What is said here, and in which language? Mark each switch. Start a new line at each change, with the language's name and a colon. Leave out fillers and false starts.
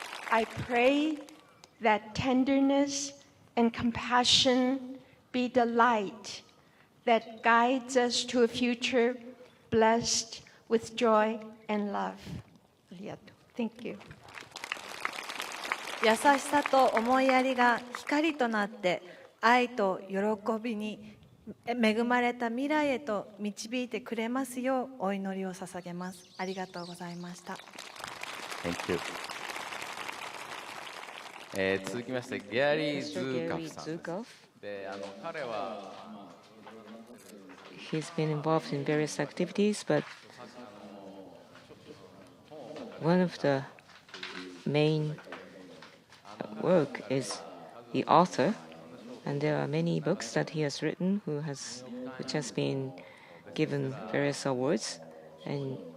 English: I pray that tenderness and compassion be the light that guides us to a future blessed with joy and love. Thank you.
Japanese: 優しさと思いやりが光となって愛と喜びに恵まれた未来へと導いてくれますようお祈りを捧げます。ありがとうございました。
English: Thank you.
Japanese: 続きましてギャリー・ズーカフさんで、彼は
English: He's been involved in various activities, but one of the main work is the author, and there are many books that he has written which has been given various awards, and